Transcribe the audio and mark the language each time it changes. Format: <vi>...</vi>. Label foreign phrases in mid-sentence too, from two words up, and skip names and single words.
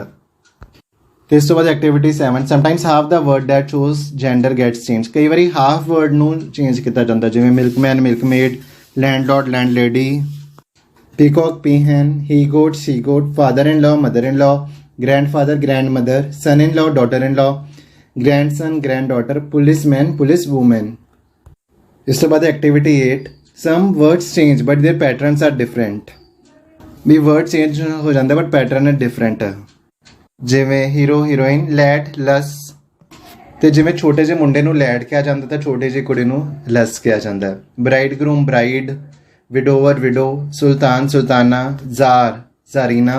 <pa>ਤੇ ਇਸ ਤੋਂ ਬਾਅਦ</pa> <en>activity 7, sometimes half the word that shows gender gets change.</en> <pa>ਕਈ ਵਾਰੀ</pa> <en>half word</en> <pa>ਨੂੰ ਚੇਂਜ ਕੀਤਾ ਜਾਂਦਾ, ਜਿਵੇਂ</pa> <en>milkman, milkmaid, landlord, landlady, peacock, peahen, he goat, she goat, father in law, mother in law, grandfather, grandmother, son in law, daughter in law, grandson, granddaughter, policeman, policewoman।</en> <pa>ਇਸ ਤੋਂ ਬਾਅਦ ਐਕਟੀਵਿਟੀ 8,</pa> <en>some words change but their patterns are different।</en> <pa>ਵੀ</pa> <en>word change</en> <pa>ਹੋ ਜਾਂਦਾ</pa> <en>but pattern</en> <pa>ਹੈ ਡਿਫਰੈਂਟ।</pa> <en>ਜਿਵੇਂ hero, heroine, lad, lass.</en> <pa>ਤੇ ਜਿਵੇਂ ਛੋਟੇ ਜਿਹੇ ਮੁੰਡੇ ਨੂੰ ਲੈਡ ਕਿਹਾ ਜਾਂਦਾ ਤਾਂ ਛੋਟੇ ਜਿਹੀ ਕੁੜੀ ਨੂੰ ਲਸ ਕਿਹਾ ਜਾਂਦਾ।</pa> <en>bride groom, bride, widower, widow, sultan, sultana, tsar, tsarina.</en>